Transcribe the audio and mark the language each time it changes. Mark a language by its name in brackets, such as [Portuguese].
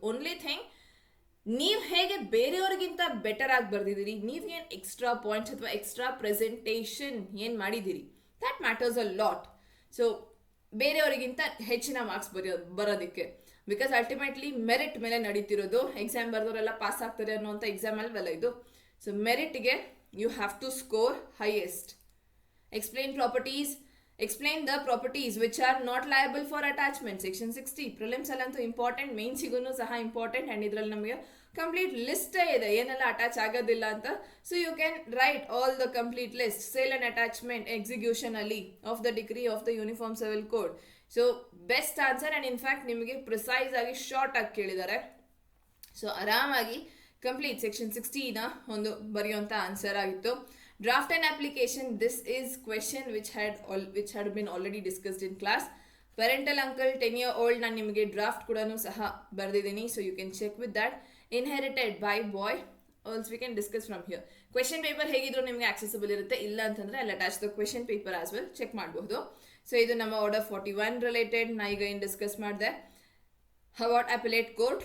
[Kannada] Only thing ನೀವು ಹೇಗೆ ಬೇರೆಯವ್ರಿಗಿಂತ better ಆಗಿ ಬರೆದಿದ್ದೀರಿ, ನೀವೇನು ಎಕ್ಸ್ಟ್ರಾ ಪಾಯಿಂಟ್ಸ್ ಅಥವಾ ಎಕ್ಸ್ಟ್ರಾ ಪ್ರೆಸೆಂಟೇಷನ್ ಏನು ಮಾಡಿದ್ದೀರಿ, [English] That matters a lot. [Kannada] So ಬೇರೆಯವರಿಗಿಂತ ಹೆಚ್ಚಿನ ಮಾರ್ಕ್ಸ್ ಬರೋದಕ್ಕೆ ಬಿಕಾಸ್ ಅಲ್ಟಿಮೇಟ್ಲಿ ಮೆರಿಟ್ ಮೇಲೆ ನಡೀತಿರೋದು. ಎಕ್ಸಾಮ್ ಬರೆದವರೆಲ್ಲ ಪಾಸ್ ಆಗ್ತಾರೆ ಅನ್ನೋಂಥ ಎಕ್ಸಾಮ್ ಅಲ್ವಲ್ಲ ಇದು. [English] So ಮೆರಿಟ್ಗೆ you have to score highest. Explain the properties which are not liable for attachment. [Kannada] Section 60 prelims ಅಲ್ಲಂತೂ important, ಮೇನ್ಸಿಗೂ ಸಹ ಇಂಪಾರ್ಟೆಂಟ್. ಆ್ಯಂಡ್ ಇದರಲ್ಲಿ ನಮಗೆ ಕಂಪ್ಲೀಟ್ ಲಿಸ್ಟ್ ಇದೆ ಏನೆಲ್ಲ ಅಟ್ಯಾಚ್ ಆಗೋದಿಲ್ಲ ಅಂತ. [English] So you can write all the complete list. Sale and attachment execution ಅಲ್ಲಿ of the degree of the uniform civil code. [Kannada] So best answer. And in fact ನಿಮಗೆ precise ಆಗಿ short ಆಗಿ ಕೇಳಿದ್ದಾರೆ. ಸೊ ಆರಾಮಾಗಿ ಕಂಪ್ಲೀಟ್ ಸೆಕ್ಷನ್ 60ನ ಒಂದು ಬರೆಯುವಂಥ answer ಆಗಿತ್ತು. [English] Draft and application, this is question which had been already discussed in class. Parental uncle 10-year-old [Kannada] ನಾನು ನಿಮಗೆ draft ಕೂಡ ಸಹ ಬರೆದಿದ್ದೀನಿ. [English] So you can check with that. Inherited by boy, also we can discuss from here. [Kannada] Question paper ಹೇಗಿದ್ರು ನಿಮಗೆ accessible ಇರುತ್ತೆ, ಇಲ್ಲ ಅಂತಂದ್ರೆ ಅಲ್ಲಿ [English] attach the question paper as well [Kannada] check ಮಾಡಬಹುದು. ಸೊ ಇದು ನಮ್ಮ ಆರ್ಡರ್ 41 ರಿಲೇಟೆಡ್ ನಾ ಈಗ ಏನು ಡಿಸ್ಕಸ್ ಮಾಡಿದೆ ಅಬೌಟ್ ಅಪಿಲೇಟ್ ಕೋರ್ಟ್.